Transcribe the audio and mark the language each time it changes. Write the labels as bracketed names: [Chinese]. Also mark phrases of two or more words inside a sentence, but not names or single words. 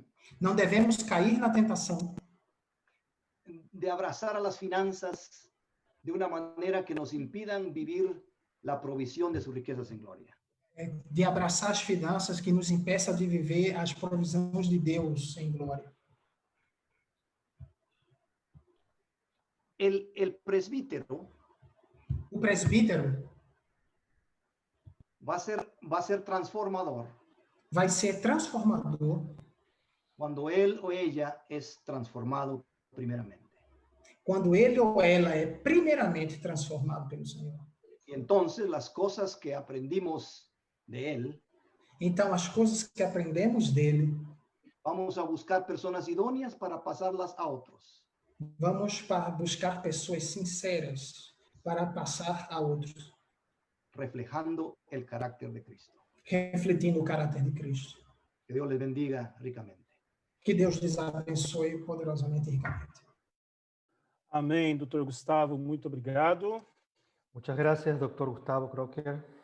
[Portuguese] Não devemos cair na tentação [Spanish] de abrazar a las finanzas de una manera que nos impidan vivir la provisión de sus riquezas en gloria. [Portuguese] De abraçar as finanças que nos impeça de viver as provisões de Deus em glória. [Spanish] El presbítero, [Portuguese] o presbítero [Spanish] va a ser transformador. [Portuguese] Vai ser transformador [Spanish] cuando él o ella es transformado primeramente. [Portuguese] Quando ele ou ela é primeiramente transformado pelo Senhor. [Spanish] Y entonces las cosas que aprendimos de él, [Portuguese] Então, as coisas que aprendemos dele, [Spanish] vamos a buscar personas idóneas para pasarlas a otros. [Portuguese] vamos buscar pessoas sinceras para passar a outros, [Spanish] reflejando el carácter de Cristo. [Portuguese] refletindo o caráter de Cristo. [Spanish] Que Dios les bendiga ricamente. [Portuguese] Que Deus lhes abençoe poderosamente e ricamente. Amém, doutor Gustavo, muito obrigado. [Spanish] Muchas gracias, doctor Gustavo Crocker.